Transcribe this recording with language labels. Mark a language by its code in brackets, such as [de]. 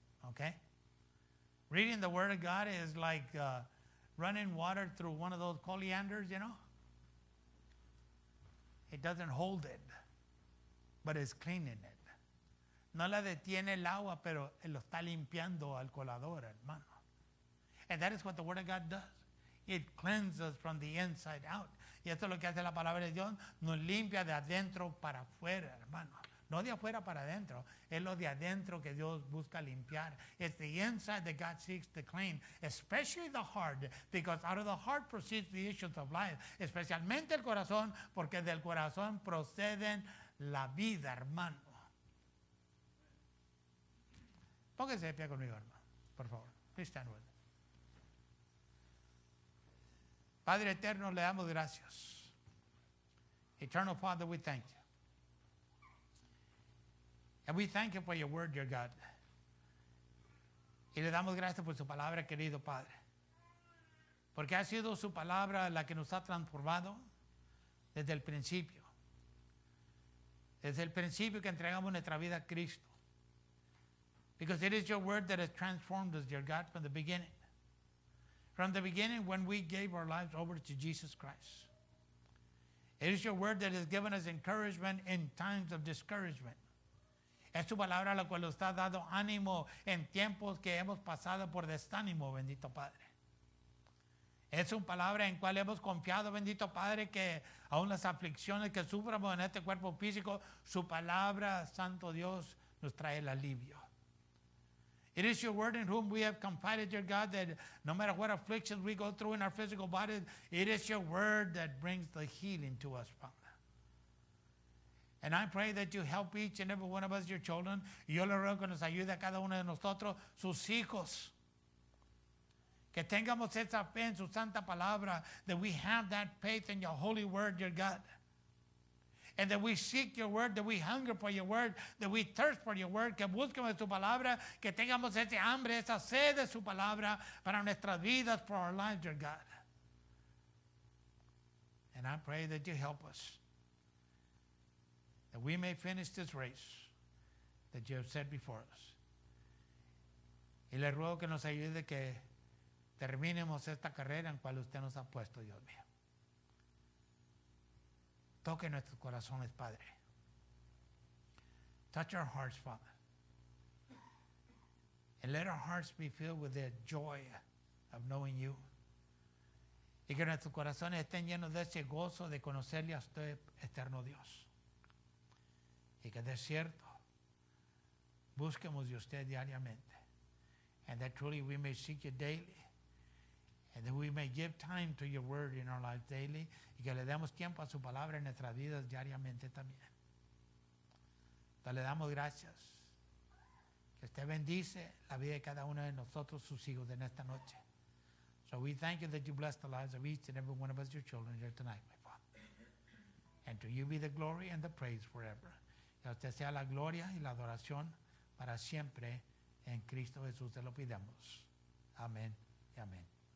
[en] Okay? Reading the Word of God is like running water through one of those coleanders, you know? It doesn't hold it, but it's cleaning it. [es] No la detiene el agua, pero lo está limpiando al colador, hermano. [en] And that is what the Word of God does. It cleanses us from the inside out. [es] Y esto es lo que hace la palabra de Dios, nos limpia de adentro para afuera, hermano. No de afuera para adentro, es lo de adentro que Dios busca limpiar. [en] It's the inside that God seeks to clean, especially the heart, because out of the heart proceeds the issues of life. [es] Especialmente el corazón, porque del corazón proceden la vida, hermano. Póngase de pie conmigo, hermano, por favor. [en] Please stand with me. [es] Padre eterno, le damos gracias. [en] Eternal Father, we thank you. And we thank you for your word, dear God. [es] Y le damos gracias por su palabra, querido Padre. Porque ha sido su palabra la que nos ha transformado desde el principio. Desde el principio que entregamos nuestra vida a Cristo. [en] Because it is your word that has transformed us, dear God, from the beginning. From the beginning when we gave our lives over to Jesus Christ. It is your word that has given us encouragement in times of discouragement. [es] Es tu palabra la cual nos ha dado ánimo en tiempos que hemos pasado por desánimo, bendito Padre. Es una palabra en cual hemos confiado, bendito Padre, que aún las aflicciones que suframos en este cuerpo físico, su palabra, Santo Dios, nos trae el alivio. [en] It is your word in whom we have confided, dear God, that no matter what afflictions we go through in our physical bodies, it is your word that brings the healing to us, Father. And I pray that you help each and every one of us, your children. [es] Y yo le ruego que nos ayude a cada uno de nosotros, sus hijos. Que tengamos esa fe en su santa palabra. [en] That we have that faith in your holy word, dear God. And that we seek your word, that we hunger for your word, that we thirst for your word, [es] que busquemos su palabra, que tengamos ese hambre, esa sed de su palabra para nuestras vidas, [en] for our lives, dear God. And I pray that you help us. That we may finish this race that you have set before us. [es] Y le ruego que nos ayude que terminemos esta carrera en cual usted nos ha puesto, Dios mío. Toque nuestros corazones, Padre. [en] Touch our hearts, Father. And let our hearts be filled with the joy of knowing you. [es] Y que nuestros corazones estén llenos de ese gozo de conocerle a usted, eterno Dios. Y que de cierto busquemos de usted diariamente. [en] And that truly we may seek you daily. And that we may give time to your word in our lives daily. [es] Y que le demos tiempo a su palabra en nuestras vidas diariamente también. Entonces le damos gracias. Que usted bendice la vida de cada uno de nosotros, sus hijos, en esta noche. [en] So we thank you that you bless the lives of each and every one of us, your children, here tonight, my Father. And to you be the glory and the praise forever. [es] Que a usted sea la gloria y la adoración para siempre en Cristo Jesús. Te lo pidamos. Amén y amén.